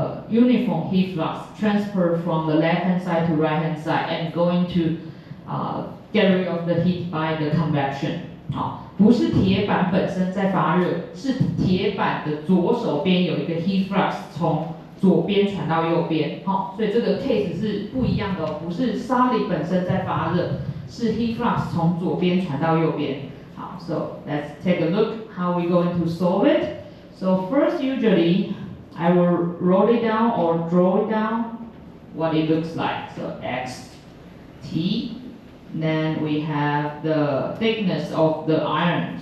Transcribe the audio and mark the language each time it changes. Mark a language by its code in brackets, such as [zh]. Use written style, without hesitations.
[en] uniform heat flux transfer from the left hand side to right hand side and going to get rid of the heat by the convection。 [zh] 不是铁板本身在发热，是铁板的左手边有一个 heat flux 从左边传到右边。所以这个 case 是不一样的不是 solid 本身在发热，是 heat flux 从左边传到右边。 [en] 好 ，so let's take a look how we going to solve it. So first, usually I will roll it down or draw it down what it looks like. So x t. Then we have the thickness of the iron.